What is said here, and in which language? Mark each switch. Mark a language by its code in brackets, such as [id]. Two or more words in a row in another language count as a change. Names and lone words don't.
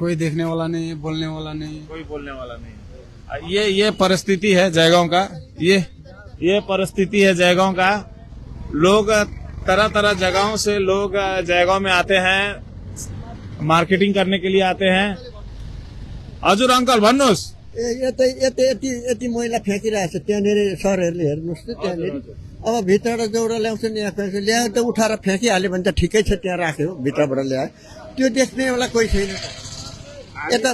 [hi] कोई देखने वाला नहीं, बोलने वाला नहीं, कोई बोलने वाला नहीं। ये परिस्थिति है जयगांव का, ये परिस्थिति है जयगांव का। लोग तरह तरह जगहों से लोग जयगांव में आते हैं, मार्केटिंग करने के लिए आते हैं। [ne] हजुर अंकल भन्नुहोस्। यति मैला फ्याँकिरहेको छ त्यहाँनिर सरहरूले, हेर्नुहोस् त त्यहाँनिर। अब भित्रबाट जोडा ल्याउँछन्, यहाँ फ्याँक्छ, ल्याएर त उठाएर फ्याँकिहाल्यो भने त ठिकै छ, त्यहाँ राख्यो, भित्रबाट ल्यायो, त्यो देख्नेवाला कोही छैन। यता